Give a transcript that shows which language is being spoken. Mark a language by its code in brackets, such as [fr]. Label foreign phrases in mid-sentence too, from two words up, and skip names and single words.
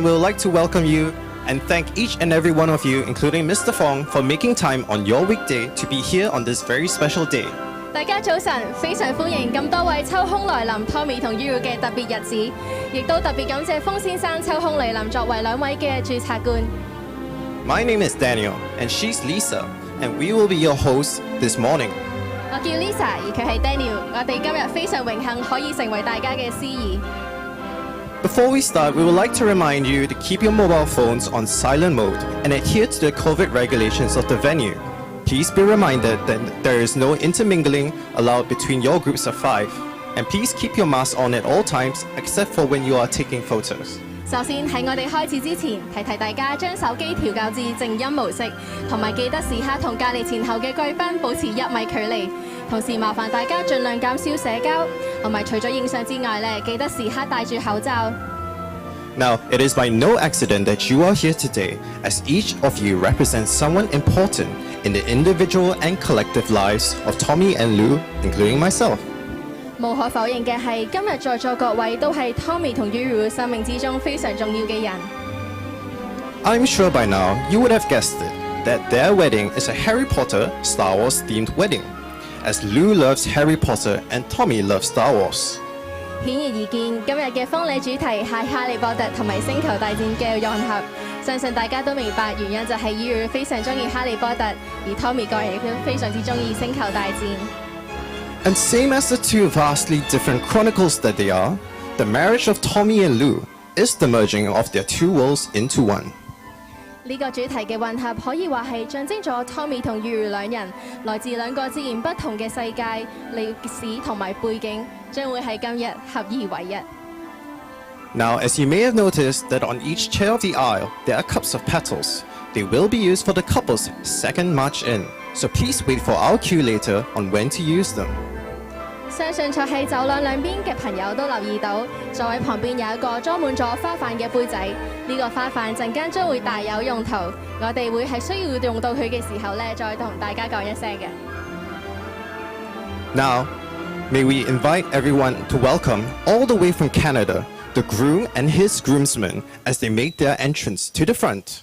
[en] We would like to welcome you and thank each and every one of you, including Mr. Fong, for making time on your weekday to be here on this very special day. [yue] 大家早晨，非常歡迎咁多位抽空來臨 Tommy 同 Yuru 嘅特別日子，亦都特別感謝風先生抽空嚟臨作為兩位嘅註冊官。 [en] My name is Daniel, and she's Lisa, and we will be your hosts this morning. [yue] 我叫 Lisa，而佢係 Daniel。我哋今日非常榮幸可以成為大家嘅司儀。 [en] Before we start, we would like to remind you to keep your mobile phones on silent mode and adhere to the COVID regulations of the venue. Please be reminded that there is no intermingling allowed between your groups of 5. And please keep your mask on at all times except for when you are taking photos. [yue] 首先喺我哋開始之前，提大家將手機調校至靜音模式，同埋記得時刻同隔離前後嘅貴賓保持1米距離。同時麻煩大家盡量減少社交，同埋除咗影相之外咧，記得時刻戴住口罩。 [en] Now, it is by no accident that you are here today, as each of you represents someone important in the individual and collective lives of Tommy and Lou, including myself. [yue] 無可否認嘅係，今日在座各位都係 Tommy 同 Yuru 生命之中非常重要嘅人。 [en] I'm sure by now you would have guessed it, that their wedding is a Harry Potter, Star Wars themed wedding, as Lou loves Harry Potter and Tommy loves Star Wars. [yue] 顯而易見，今日嘅婚禮主題係哈利波特同埋星球大戰嘅融合。相信大家都明白原因就係 Yuru 非常中意哈利波特，而 Tommy 個人亦都非常之中意星球大戰。 [en] And same as the two vastly different chronicles that they are, the marriage of Tommy and Lou is the merging of their two worlds into one. [yue] 呢個主題嘅混合可以話係象徵咗 Tommy 同 Yuru 兩人來自兩個截然不同嘅世界、歷史同埋背景，將會喺今日合二為一。 [en] Now, as you may have noticed that on each chair of the aisle, there are cups of petals. They will be used for the couple's second march in, so please wait for our cue later on when to use them. [yue] 相信坐喺走廊兩邊嘅朋友都留意到，座位旁邊有一個裝滿咗花瓣嘅杯仔。呢個花瓣陣間將會大有用途，我哋會喺需要用到佢嘅時候咧，再同大家講一聲嘅。 [en] Now, may we invite everyone to welcome all the way from Canada, the groom and his groomsmen as they make their entrance to the front.